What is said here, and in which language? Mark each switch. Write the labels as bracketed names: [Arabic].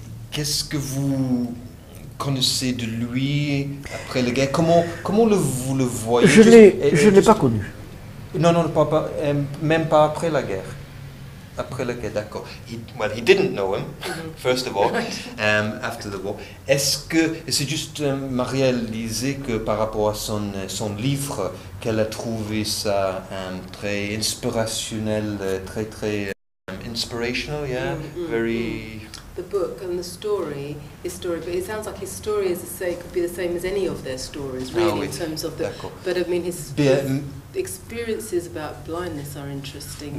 [French] Qu'est-ce que vous connaissez de lui après la guerre? Comment vous le voyez? Je ne l'ai pas connu. Non, même pas après la guerre. Après la guerre, d'accord. [English] He didn't know him, first of all, after the war. [French] Est-ce que c'est juste Maria disait que par rapport à son livre, qu'elle a trouvé ça très inspirationnel, très [English] inspirational, yeah, very. The book and the story, but it sounds like his story could be the same as any of their stories, really, in terms of the. But I mean, his experiences about blindness are interesting.